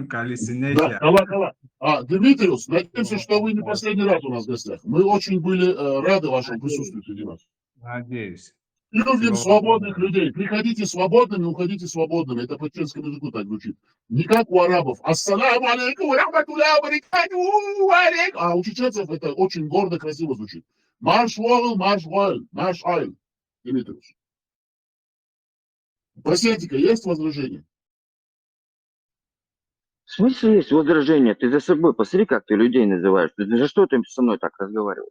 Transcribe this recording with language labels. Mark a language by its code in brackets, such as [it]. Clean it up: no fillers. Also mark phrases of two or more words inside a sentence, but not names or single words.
[ru] Калисинехия. кала. Дмитриус, надеемся, что вы не последний раз у нас в гостях. Мы очень были рады вашему присутствию среди нас. Надеюсь. Любим Всего свободных доброго. людей. Приходите свободными, уходите свободными. Это по чешскому языку так звучит. Не как у арабов. [ar] السلام عليكم رحمة الله وبركاته وعليكم. [ru] А у чеченцев это очень гордо, красиво звучит. [ce] Марш вол, марш вол, марш айл. [ru] Дмитриевич. Пасентика, есть возражение? В смысле есть возражение? Ты за собой посмотри, как ты людей называешь. Ты за что ты со мной так разговариваешь?